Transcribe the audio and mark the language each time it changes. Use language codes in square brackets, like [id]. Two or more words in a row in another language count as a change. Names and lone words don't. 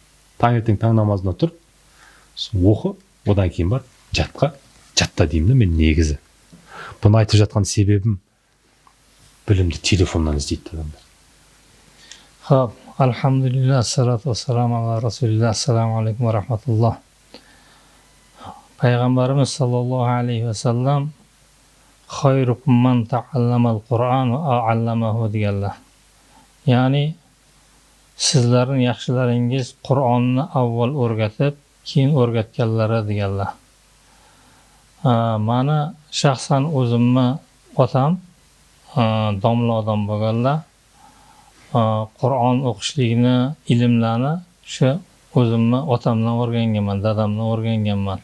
[kk] Таңертең таң намазына тұр. Оқы, одан кейін бар, жатта деймін да мен негізі. Бұны айтып жатқан себебім білімді телефоннан іздейді адамдар. [ar] Хоп, الحمد لله، الصلاة السلام على رسول الله، السلام عليكم ورحمة الله. Пайғамбарымыз صلى الله عليه وسلم خيركم من تعلم القرآن وعلمه дегенлер. [kk] Яғни сіздердің [uz] yaxshilaringiz Qur'onni avval o'rgatib, keyin o'rgatganlari deganlar. Mani shaxsan o'zimni otam domla odam bo'lganlar. Qur'on o'qishlikni, ilmlarni shu o'zimni otamdan o'rganganman, dadamdan o'rganganman.